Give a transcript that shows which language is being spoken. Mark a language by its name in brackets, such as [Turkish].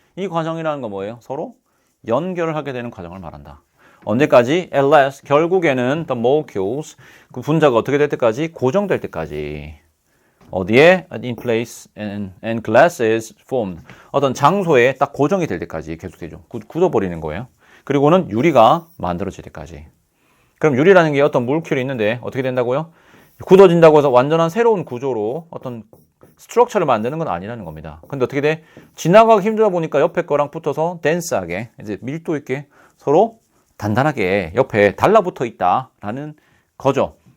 [Korean] 이 과정이라는 건 뭐예요? 서로 연결을 하게 되는 과정을 말한다. 언제까지? [English] At last, [Korean] 결국에는 [English] the molecules, [Korean] 그 분자가 어떻게 될 때까지? 고정될 때까지. 어디에? [English] In place and glass is formed. [Korean] 어떤 장소에 딱 고정이 될 때까지 계속되죠. 굳어버리는 거예요. 그리고는 유리가 만들어질 때까지. 그럼 유리라는 게 어떤 물결이 있는데 어떻게 된다고요? 굳어진다고 해서 완전한 새로운 구조로 어떤 스트럭처를 만드는 건 아니라는 겁니다. 근데 어떻게 돼? 지나가기 힘들다 보니까 옆에 거랑 붙어서 덴스하게, 이제 밀도 있게 서로 단단하게 옆에 달라붙어 있다라는 거죠.